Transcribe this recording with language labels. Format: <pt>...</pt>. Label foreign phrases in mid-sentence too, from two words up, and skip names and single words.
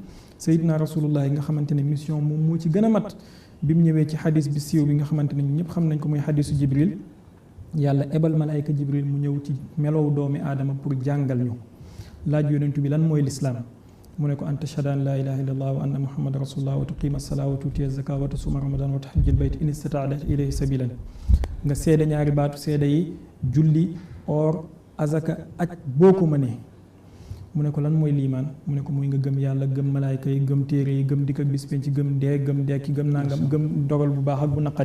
<wo>Seydina Rasulullah yi nga xamante ne mission moom moo ci gën a mat, bi mu ñëwee ci xadis bi siiw bi nga xamante ne ñëpp xam nañ ko muy xadisu Jibril. yàlla ebal malaayka Jibril mu ñëw ci melow doomi aadama pour jàngal ñu. laaj yonentu bi lan mooy lislaam, mu ne ko</wo> <ar>أن تشهد أن لا إله إلا الله وأن محمدا رسول الله وتقيم الصلاة وتؤتي الزكاة وتصوم رمضان وتحج البيت إن استطعت إليه سبيلا.</ar> <wo>nga seede ñaari baatu seede yi, julli, or, azaka, aj boo ko mënee. mu ne ko lan mooy liimaan, mu ne ko mooy nga gëm yàlla, gëm malaayka yi, gëm téere yi, gëm dikk ak bis penc, gëm dee, gëm dekki, gëm nangam, gëm dogal bu baax ak bu naqadi.</wo>